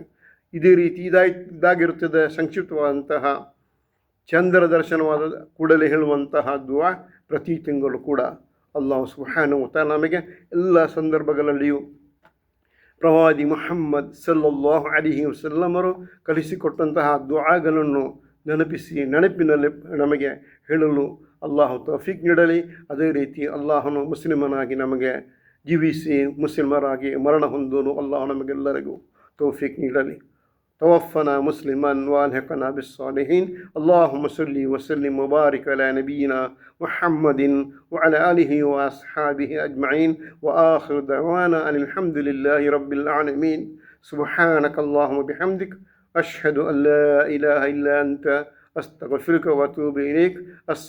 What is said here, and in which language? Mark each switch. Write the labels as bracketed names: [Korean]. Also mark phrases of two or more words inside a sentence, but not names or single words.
[Kannada] ಇದೇ ರೀತಿ ಇದಾಗಿರುತ್ತದೆ ಸಂಕ್ಷಿಪ್ತವಾದಂತಹ ಚಂದ್ರ ದರ್ಶನವಾದ ಕೂಡಲೇ ಹೇಳುವಂತಹ ದುವಾ ಪ್ರತಿ ತಿಂಗಳು ಕೂಡ [Arabic] الله سبحانه وتعالى [Kannada] ನಮಗೆ ಎಲ್ಲ ಸಂದರ್ಭಗಳಲ್ಲಿಯೂ ಪ್ರವಾದಿ ಮುಹಮ್ಮದ್ [Arabic] صلى الله عليه وسلم [Kannada] ಕಲಿಸಿಕೊಟ್ಟಂತಹ ದುಆಗಳನ್ನು ನೆನಪಿನಲ್ಲಿ ನಮಗೆ ಹೇಳಲು ಅಲ್ಲಾಹು ತೌಫೀಕ್ ನೀಡಲಿ. ಅದೇ ರೀತಿ ಅಲ್ಲಾಹನು ಮುಸ್ಲಿಮನಾಗಿ ನಮಗೆ ಜೀವಿಸಿ ಮುಸ್ಲಿಮರಾಗಿ ಮರಣ ಹೊಂದಲು ಅಲ್ಲಾಹು ನಮಗೆಲ್ಲರಿಗೂ ತೌಫೀಕ್ ನೀಡಲಿ. [Arabic] توفنا مسلما والحقنا بالصالحين. اللهم صل وسلم وبارك على نبينا محمد وعلى آله وأصحابه أجمعين. وآخر دعوانا أن الحمد لله رب العالمين. سبحانك اللهم وبحمدك أشهد أن لا إله إلا أنت أستغفرك وأتوب إليك.